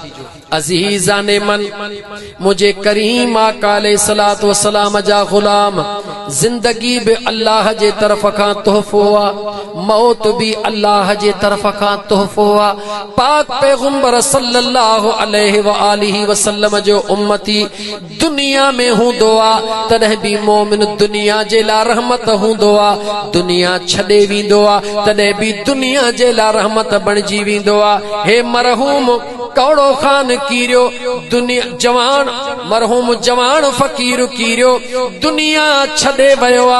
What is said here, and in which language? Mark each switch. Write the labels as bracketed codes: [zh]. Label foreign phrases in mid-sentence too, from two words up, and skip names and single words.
[fa] عزیزان من, [sd] मुझे करीम आका [ar] عليه الصلاة والسلام [sd] जा गुलाम, जिंदगी भी अल्लाह जे तरफ खां तोहफो आ, मौत भी अल्लाह जे तरफ खां तोहफो आ। पाक पैगंबर [ar] صلى الله عليه وآله وسلم [sd] जो उम्मती दुनिया में हूंदो आ, तॾहिं भी मोमिन दुनिया जे लाइ रहमत हूंदो आ। दुनिया छॾे वेंदो आ, तॾहिं भी दुनिया जे लाइ रहमत बणिजी वेंदो आ। हे मरहूम कौड़ो खान कीरियो, दुनिया जवान मरहूम जवान फ़कीर कीरियो, दुनिया छॾे वियो आ।